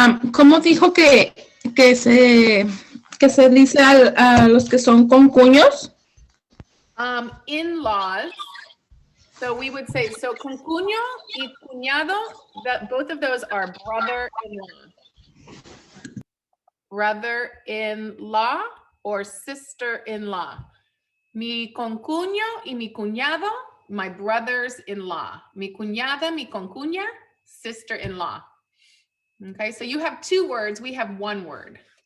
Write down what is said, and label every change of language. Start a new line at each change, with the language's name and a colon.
Spanish: ¿Cómo dijo que se dice a los que son concuños?
English: In-laws. So we would say, so
Spanish: concuño y cuñado,
English: that both of those are brother-in-law. Brother-in-law or sister-in-law.
Spanish: Mi concuño y mi cuñado,
English: my brothers-in-law.
Spanish: Mi cuñada, mi concuña,
English: sister-in-law. Okay, so you have two words, we have one word.